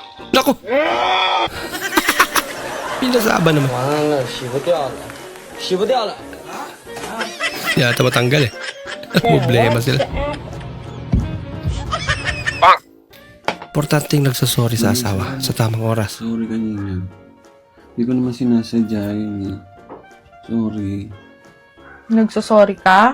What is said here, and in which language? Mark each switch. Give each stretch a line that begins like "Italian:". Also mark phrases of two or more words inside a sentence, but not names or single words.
Filipino: Naku! Pinasaba naman.
Chinese: 完了，洗不掉了，洗不掉了。
Filipino: Yata matanggal eh. Problema sila. Importanteng nagsasorry sa asawa sa tamang oras. Sorry kanina. Hindi ko naman sinasadya yun eh. Sorry. Nagsasorry ka?